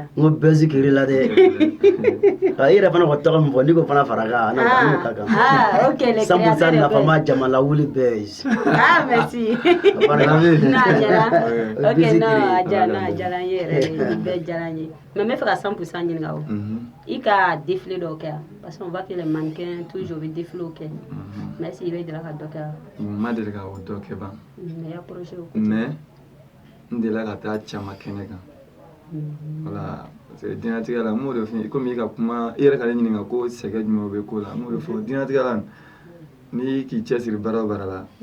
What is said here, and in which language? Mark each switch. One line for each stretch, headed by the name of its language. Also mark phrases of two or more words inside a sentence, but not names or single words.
Bambara: n ko bɛɛ sikirila dɛ i yɛrɛ fana ko tɔgɔ min fɔ n'i ko fana fara kan n'o ka kan 100% nafama jama lawuli bɛɛ merci n'a diyara n ye yɛrɛ bɛɛ diyara n ye mais n bɛ fɛ ka 100% ɲininka o i ka défilé dɔw kɛ
French: parce que on voit que les mannequins toujours
Bambara: bɛ défilé kɛ
French: mais est-ce que
Bambara: i bɛ deli ka dɔ kɛ ma deli ka o dɔ kɛ ban mais ya projet o mais n delila ka taa caman kɛnɛ kan
French: voilà parce que
Bambara: diɲɛlatigɛ la n b'o de fɔ i komi i ka kuma i yɛrɛ ka ne ɲininka ko sɛgɛ jumɛn bɛ ko la n b'o de fɔ diɲɛlatigɛ la n'i k'i cɛsiri baara o baara la